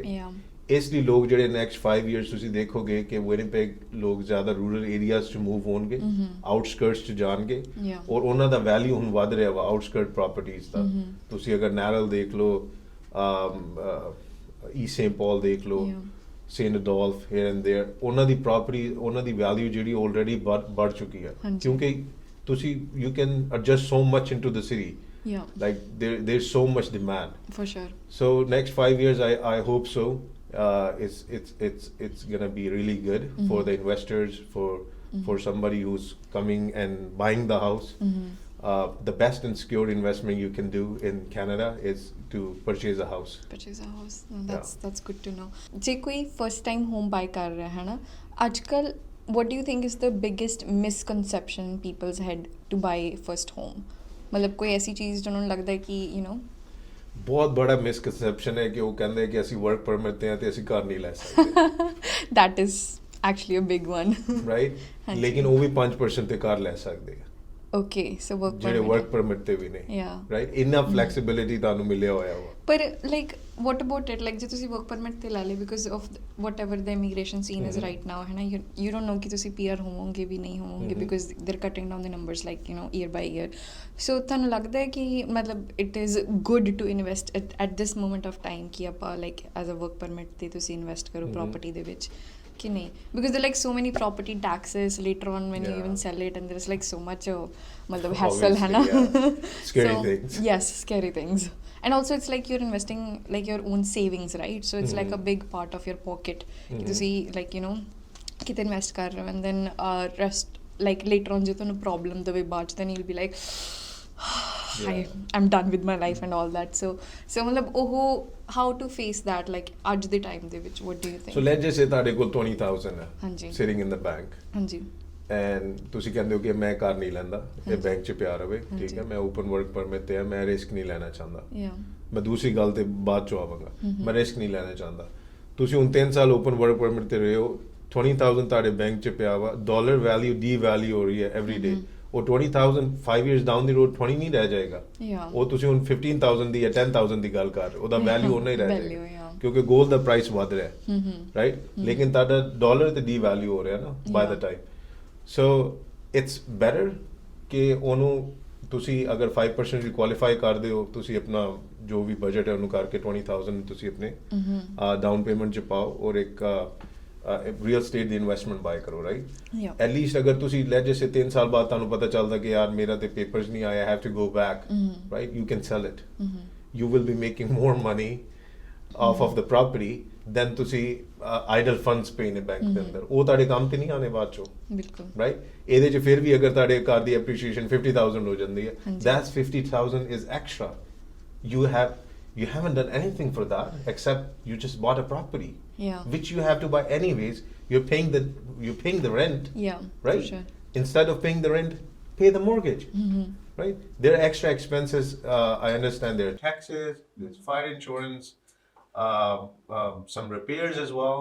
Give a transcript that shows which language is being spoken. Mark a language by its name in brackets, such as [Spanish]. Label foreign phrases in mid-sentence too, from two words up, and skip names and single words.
[Punjabi] ਇਸ ਲਈ ਲੋਕ ਜਿਹੜੇ [English] next 5 years [Punjabi] ਤੁਸੀਂ ਦੇਖੋਗੇ ਕਿ ਵਿਨੀਪੈਗ ਲੋਕ ਜ਼ਿਆਦਾ [English] rural areas [Punjabi] 'ਚ ਮੂਵ ਹੋਣਗੇ, ਆਊਟਸਕਰਟਸ 'ਚ ਜਾਣਗੇ, ਔਰ ਉਹਨਾਂ ਦਾ ਵੈਲਿਊ ਹੁਣ ਵੱਧ ਰਿਹਾ ਵਾ [English] outskirt properties [Punjabi] ਦਾ. ਤੁਸੀਂ ਅਗਰ ਨੈਰਲ ਦੇਖ ਲਓ, ਈਸਟ ਸੇਂਟ ਪਾਲ ਦੇਖ ਲਓ, ਸੇਂਟ ਅਡੋਲਫ [English] here and there, [Punjabi] ਉਹਨਾਂ ਦੀ ਪ੍ਰਾਪਰਟੀ, ਉਹਨਾਂ ਦੀ ਵੈਲਿਊ ਜਿਹੜੀ ਆਲਰੇਡੀ ਵੱਧ ਚੁੱਕੀ ਹੈ, ਕਿਉਂਕਿ ਤੁਸੀਂ [English] you can adjust so much into the city. Like there's so much demand. For sure. So next 5 years, I hope so. It's gonna be really good for the investors, for somebody who's coming and buying the house. The best and secure investment you can do in Canada is to purchase a house. No, that's good to know. [Punjabi] ਜੇ ਕੋਈ [English] first time home buy [Punjabi] ਕਰ ਰਿਹਾ ਹੈ ਨਾ ਅੱਜਕੱਲ, [English] what do you think is the biggest misconception in people's head to buy first home? [Punjabi] ਮਤਲਬ ਕੋਈ ਐਸੀ ਚੀਜ਼ ਜਿਹਨਾਂ ਨੂੰ ਲੱਗਦਾ ਹੈ ਕਿ ਬਹੁਤ ਬੜਾ ਮਿਸਕਨਸੈਪਸ਼ਨ ਹੈ ਕਿ ਉਹ ਕਹਿੰਦੇ ਕਿ ਅਸੀਂ [English] work permit [Punjabi] ਤੇ ਆ ਤੇ ਅਸੀਂ ਘਰ ਨਹੀਂ ਲੈ ਸਕਦੇ. [English] that is actually a big one. right? [Punjabi] ਲੇਕਿਨ ਉਹ ਵੀ 5% ਤੇ ਘਰ ਲੈ ਸਕਦੇ ਆ. [English] okay so work [Punjabi] ਜਿਹੜੇ [English] work permit [Punjabi] ਤੇ ਵੀ ਨੇ ਰਾਈਟ ਇੰਨਾ ਫਲੈਕਸੀਬਿਲਿਟੀ ਤੁਹਾਨੂੰ ਮਿਲਿਆ ਹੋਇਆ ਵਾ [English] ਪਰ like what about it like [Punjabi] ਜੇ ਤੁਸੀਂ [English] work permit [Punjabi] ਤੇ ਲੈ ਲੇ [English] because of whatever the immigration scene is right now [Punjabi] ਹੈ ਨਾ [English] you don't know [Punjabi] ਕਿ ਤੁਸੀਂ ਪੀਆਰ ਹੋਵੋਗੇ ਵੀ ਨਹੀਂ ਹੋਵੋਗੇ [English] because they are cutting down the numbers like year by year so [Punjabi] ਤੁਹਾਨੂੰ ਲੱਗਦਾ ਹੈ ਕਿ ਮਤਲਬ [English] it is good to invest at this moment of time [Punjabi] ਕਿ ਆਪਾਂ [English] like as a work permit [Punjabi] ਤੇ ਤੁਸੀਂ ਇਨਵੈਸਟ ਕਰੋ ਪ੍ਰੋਪਰਟੀ ਦੇ ਵਿੱਚ ਕਿ ਨਹੀਂ [English] ਬਿਕਾਜ਼ there are like so many property taxes later on when you even sell it and there's like so much matlab hassle [Punjabi] ਹੈ ਨਾ [English] scary things yes scary things and also it's like you're investing like your own savings right so it's like a big part of your pocket to see like [Punjabi] ਕਿੱਥੇ invest ਕਰ ਰਹੇ ਹੋ [English] and then rest like later on [Punjabi] ਜੇ ਤੈਨੂੰ [English] problem the way baad then you'll be like I'm done with my life and all that so matlab how to face that like [Punjabi] ਅੱਜ ਦੇ time ਦੇ ਵਿੱਚ [English] what do you think so let's just say [Punjabi] ਤੁਹਾਡੇ ਕੋਲ [English] 20000 ਹੈ [Punjabi] ਹਾਂਜੀ [English] sitting in the bank [Punjabi] ਹਾਂਜੀ and ਤੁਸੀਂ ਕਹਿੰਦੇ ਹੋ ਕਿ ਮੈਂ ਘਰ ਨਹੀਂ ਲੈਂਦਾ ਇਹ ਬੈਂਕ 'ਚ ਪਿਆ ਰਵੇ ਠੀਕ ਹੈ ਮੈਂ [English] open work permit [Punjabi] ਤੇ ਆ ਮੈਂ ਰਿਸਕ ਨਹੀਂ ਲੈਣਾ ਚਾਹੁੰਦਾ ਮੈਂ ਦੂਸਰੀ ਗੱਲ ਤੇ ਬਾਅਦ 'ਚ ਆਵਾਂਗਾ ਮੈਂ ਰਿਸਕ ਨਹੀਂ ਲੈਣਾ ਚਾਹੁੰਦਾ ਤੁਸੀਂ ਹੁਣ 3 ਸਾਲ [English] open work permit [Punjabi] ਤੇ ਰਹੇ ਹੋ 20000 ਤੁਹਾਡੇ ਬੈਂਕ 'ਚ ਪਿਆ ਵਾ [English] dollar value devalue [Punjabi] ਹੋ ਰਹੀ ਹੈ [English] every day [Punjabi] ਉਹ 20000 [English] 5 years down the road [Punjabi] 20 ਨਹੀਂ ਰਹਿ ਜਾਏਗਾ ਉਹ ਤੁਸੀਂ ਹੁਣ 15000 ਦੀ ਜਾਂ 10000 ਦੀ ਗੱਲ ਕਰ ਰਹੇ ਉਹਦਾ ਵੈਲਿਊ ਉਹਨਾਂ ਹੀ ਰਹਿ ਜਾਏਗਾ ਕਿਉਂਕਿ 골ਡ ਦਾ ਪ੍ਰਾਈਸ ਵਧ ਰਿਹਾ ਰਾਈਟ ਲੇਕਿਨ ਤੁਹਾਡਾ ਡਾਲਰ ਤੇ ਡੀ ਵੈਲਿਊ ਹੋ ਰਿਹਾ ਨਾ [English] by the time so it's better [Punjabi] ਕਿ ਉਹਨੂੰ ਤੁਸੀਂ ਅਗਰ 5% ਵੀ ਕੁਆਲੀਫਾਈ ਕਰਦੇ ਹੋ ਤੁਸੀਂ ਆਪਣਾ ਜੋ ਵੀ ਬਜਟ ਹੈ ਉਹਨੂੰ ਕਰਕੇ 20000 ਤੁਸੀਂ ਆਪਣੇ [English] down payment [Punjabi] ਚ ਪਾਓ ਔਰ ਇੱਕ [English] real estate [Punjabi] ਦੀ [English] investment buy [Punjabi] ਕਰੋ [English] right at least [Punjabi] ਅਗਰ ਤੁਸੀਂ ਲੈ ਜੇ 3 ਸਾਲ ਬਾਅਦ ਤੁਹਾਨੂੰ ਪਤਾ ਚੱਲਦਾ ਕਿ ਯਾਰ ਮੇਰਾ ਤੇ ਪੇਪਰਸ ਨਹੀਂ ਆਏ [English] I have to go back right you can sell it you will be making more money off of the property then [Punjabi] ਤੁਸੀਂ [English] idle funds pay [Punjabi] ਨੇ ਬੈਂਕ ਦੇ ਅੰਦਰ ਉਹ ਤੁਹਾਡੇ ਕੰਮ ਤੇ ਨਹੀਂ ਆਣੇ ਬਾਅਦ ਚੋਂ ਬਿਲਕੁਲ [English] ਰਾਈਟ [Punjabi] ਇਹਦੇ ਚ ਫਿਰ ਵੀ ਅਗਰ ਤੁਹਾਡੇ ਘਰ ਦੀ appreciation 50000 ਹੋ ਜਾਂਦੀ ਹੈ [English] that's 50000 is extra you haven't done anything for that except you just bought a property which you have to buy anyways you're paying the rent right sure. instead of paying the rent pay the mortgage right there are extra expenses I understand there are taxes there's fire insurance some repairs as well